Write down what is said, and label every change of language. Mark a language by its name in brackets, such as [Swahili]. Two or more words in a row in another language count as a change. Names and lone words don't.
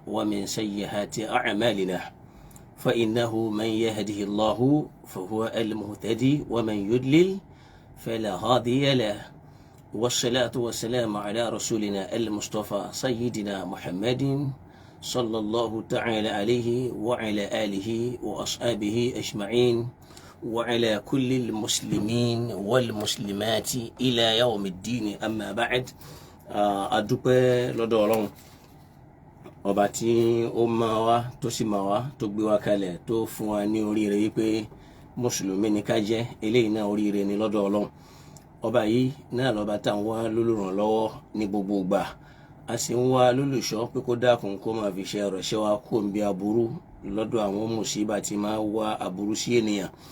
[Arabic] ومن سيئات أعمالنا، فإنه من يهده الله فهو المهتدي ومن يضلل فلا هادي له، والصلاة والسلام على رسولنا المصطفى سيدنا محمد صلى الله تعالى عليه وعلى آله وأصحابه أجمعين وعلى كل المسلمين والمسلمات إلى يوم الدين. أما بعد، [Yoruba] adúpẹ́ lọ́dọ̀ Ọlọ́run ọba tí ó máa wá tó sì máa wá tó gbé wa kalẹ̀ tó fún wa ní oríire yìí pé mùsùlùmí ni ká jẹ́. Eléyìí náà oríire ni lọ́dọ̀ Ọlọ́run. Ọba yìí náà lọ́ba tá ń wá lólùrànlọ́wọ́ ní gbogbo ìgbà, a sì ń wá lólùṣọ́ pé kó dákun kó máa fi ṣe ọ̀rọ̀ ṣẹ́ wa kó ń bí aburú lọ́dọ̀ àwọn mùsíbà tí máa wá aburú sí ènìyàn.